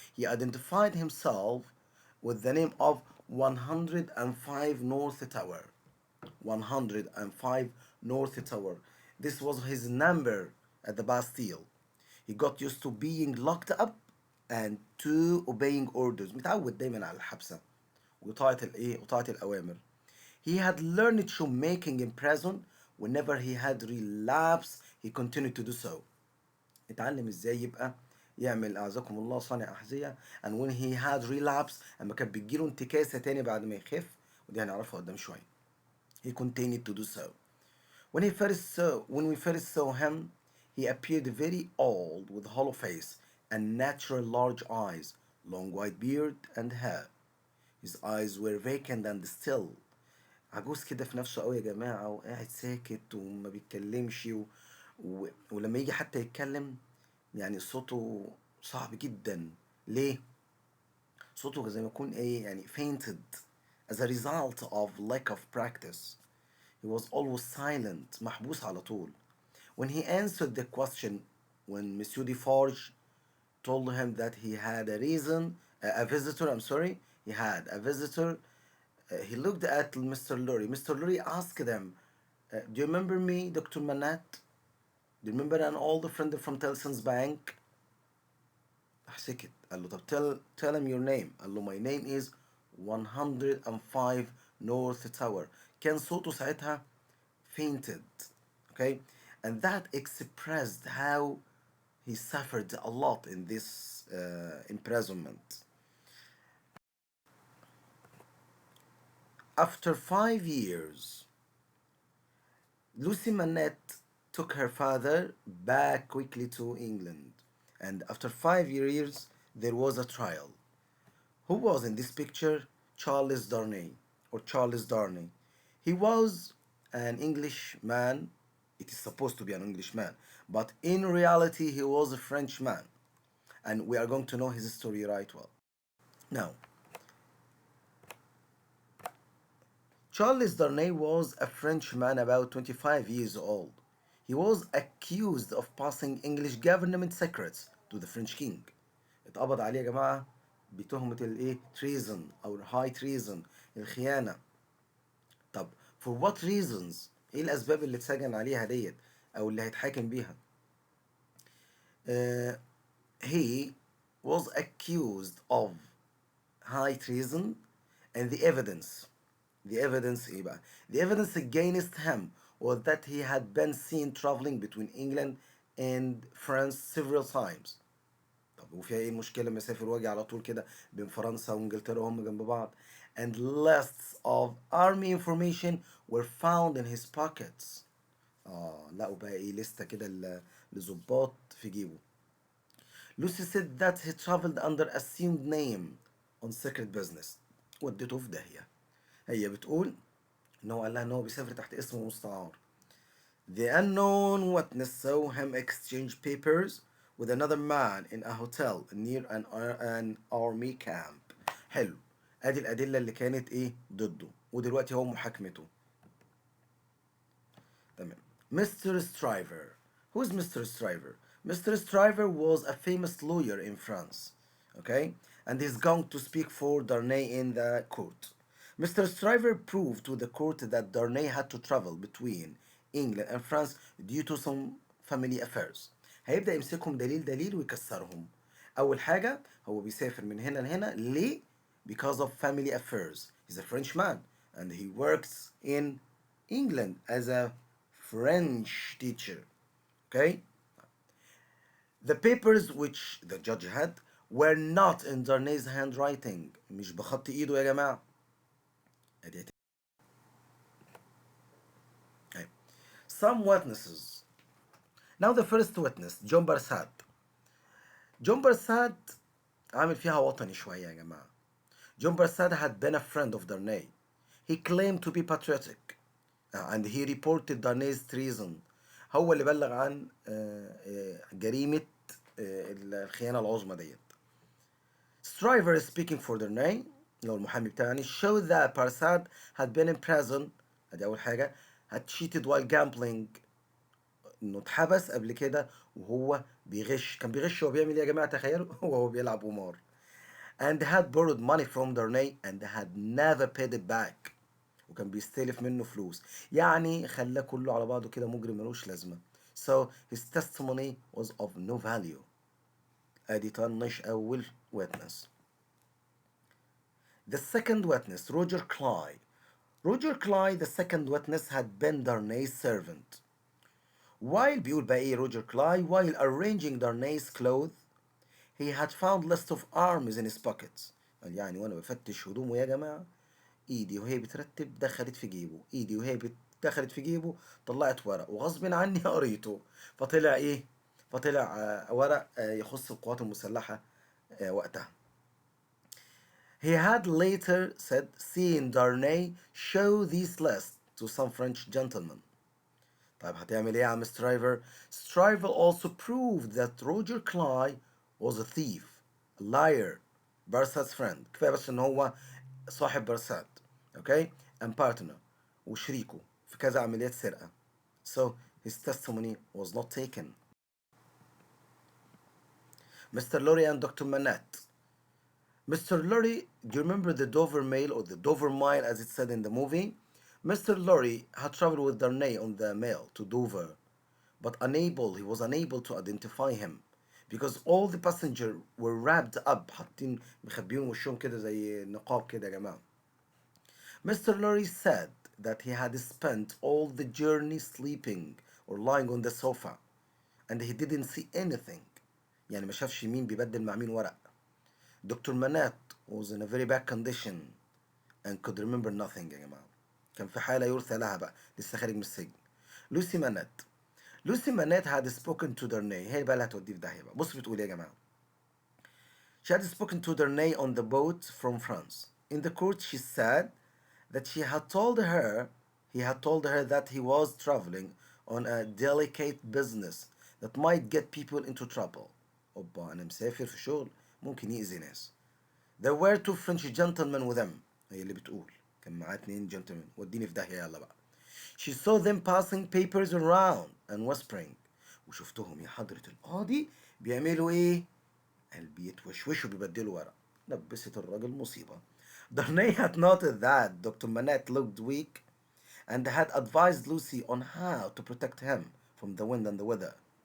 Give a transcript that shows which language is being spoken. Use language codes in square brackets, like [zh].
[en] He identified himself with the name of 105 North Tower. 105 North Tower. This was his number at the Bastille. He got used to being locked up and to obeying orders. [ar] متعود دايما على الحبسة وطاعة الأوامر. [en] He had learned shoemaking in prison. Whenever he had relapse he continued to do so. [ar] اتعلم ازاي يبقى يعمل أعزكم الله صانع أحذية. [en] And when he had relapse [ar] اما كانت بتجيله انتكاسة تاني بعد ما يخف، ودي هنعرفها قدام شوية. [en] He continued to do so. When we first saw him, he appeared very old with hollow face and natural large eyes, long white beard and hair. His eyes were vacant and still. [ar] عجوز كده في نفسه قوي يا جماعة، وقاعد ساكت وما بيتكلمش ولما يجي حتى يتكلم يعني صوته صعب جدا. ليه؟ صوته زي ما يكون ايه يعني [en] fainted as a result of lack of practice. He was always silent، [ar] محبوس على طول. [en] When he answered the question, when Monsieur Defarge told him that he had a visitor, I'm sorry, he had a visitor, he looked at Mr. Lurie. Mr. Lurie asked them, do you remember me, Dr. Manat? Do you remember an old friend from Tellson's Bank? [ar] سكت. قال له طب [en] tell him your name. [ar] قال له [en] my name is 105 North Tower. [ar] كان صوته ساعتها fainted. [en] Okay? And that expressed how he suffered a lot in this imprisonment. After 5 years, Lucy Manette took her father back quickly to England. And after 5 years, there was a trial. Who was in this picture? Charles Darnley or Charles Darnley. He was an Englishman. It is supposed to be an Englishman, but in reality, he was a Frenchman. And we are going to know his story right well. Now, Charles Darnay was a Frenchman about 25 years old. He was accused of passing English government secrets to the French king. [ar] اتقبض عليه يا جماعة بتهمة الايه treason أو [en] high treason، [ar] الخيانة. طب [en] for what reasons؟ [ar] ايه الأسباب اللي اتسجن عليها ديت أو اللي هيتحاكم بيها؟ [en] He was accused of high treason and the evidence [ar] ايه بقى؟ [en] The evidence against him was that he had been seen traveling between England and France several times. [ar] طب وفيها ايه المشكلة لما يسافر واجي على طول كده بين فرنسا وانجلترا وهم جنب بعض؟ [en] And lists of army information were found in his pockets. [ar] لقوا بقى ايه لستة كده لظباط في جيبه. [en] Lucy said that he traveled under assumed name. on secret business. [ar] ودته في داهية. هي بتقول إن هو قال لها إن هو بيسافر تحت اسمه مستعار. [en] The unknown witness saw him exchange papers with another man in a hotel near an army camp. [ar] حلو. ادي الأدلة اللي كانت ايه ضده، ودلوقتي هو محاكمته. تمام. [en] Mr. Stryver. Who is Mr. Stryver? Mr. Stryver was a famous lawyer in France. Okay? And he's going to speak for Darnley in the court. Mr. Stryver proved to the court that Darnley had to travel between England and France due to some family affairs. [ar] هيبدأ يمسكهم دليل دليل ويكسرهم. أول حاجة هو بيسافر من هنا لهنا ليه؟ [en] Because of family affairs. He's a French man and he works in England as a French teacher. Okay? The papers which the judge had were not in Darnay's handwriting. [ar] مش بخط ايده يا جماعة. Okay. [en] Some witnesses. Now the first witness, John Barsad. [ar] John Barsad عامل فيها وطني شوية يا جماعة. [en] John Barsad had been a friend of Darnay. He claimed to be patriotic. And he reported Darnay's treason. [ar] هو اللي بلغ عن جريمة الخيانة العظمى ديت. [en] Stryver speaking for Darnay [ar] اللي هو المحامي بتاعي [en] showed that Barsad had been in prison. [ar] ادي أول حاجة. [en] had cheated while gambling. [ar] إنه اتحبس قبل كده وهو بيغش. كان بيغش وهو بيعمل إيه يا جماعة؟ تخيلوا وهو بيلعب قمار. [en] And had borrowed money from Darnay and had never paid it back. [ar] وكان بيستلف منه فلوس. يعني خلاه كله على بعضه كده مجرم ملوش لازمة. [en] So his testimony was of no value. [ar] ادي طنش أول witness. [en] The second witness, Roger Cly. Roger Cly, the second witness, had been Darnay's servant. While [ar] بيقول بقى ايه [en] Roger Cly, while arranging Darnay's clothes, he had found list of arms in his pockets. [ar] قال يعني وانا بفتش هدومه يا جماعة ايدي وهي بترتب دخلت في جيبه، ايدي وهي دخلت في جيبه طلعت ورق وغصب عني قريته. فطلع ايه؟ فطلع ورق يخص القوات المسلحة وقتها. [en] He had later said seen Darnay show these lists to some French gentlemen. [ar] طيب هتعمل ايه يا عم سترايفر؟ [en] Stryver also proved that Roger Cly was a thief, a liar, Barsad's friend. [ar] كفاية بس ان هو صاحب برسات. [en] Okay? And partner [ar] وشريكه في كذا عمليات سرقة. [en] So his testimony was not taken. Mr. Lorry and Dr. Manet. Mr. Lorry, do you remember the Dover Mail or the Dover Mile as it said in the movie? Mr. Lorry had traveled with Darnay on the mail to Dover, but he was unable to identify him because all the passengers were wrapped up [ar] حاطين مخبيين وشهم كده زي نقاب كده يا جماعة. [en] Mr. Lorry said that he had spent all the journey sleeping or lying on the sofa and he didn't see anything. [ar] يعني ما شافش مين بيبدل مع مين ورق. Dr. [en] Manet was in a very bad condition and could remember nothing [ar] يا جماعة. كان في حالة يرثى لها بقى لسه خارج من السجن. لوسي مانيت. [en] Lucie Manette had spoken to Darnay. [ar] هي بقى اللي هتوديه في داهية بقى. بص بتقول يا جماعة. [en] She had spoken to Darnay on the boat from France. In the court she said that he had told her that he was traveling on a delicate business that might get people into trouble. [ar] أوبا أنا مسافر في شغل ممكن يأذي ناس. [en] There were two French gentlemen with him. [ar] هي اللي بتقول كان معاه اتنين gentlemen. وديني في داهية يلا بقى. She saw them passing papers around and whispering. وشفتهم يا حضرة القاضي بيعملوا ايه؟ قال بيتوشوشوا بيبدلوا ورق. لبست الراجل مصيبة. [en] Darnay had noted that Dr. Manet looked weak and had advised Lucy on how to protect him from the wind and the weather.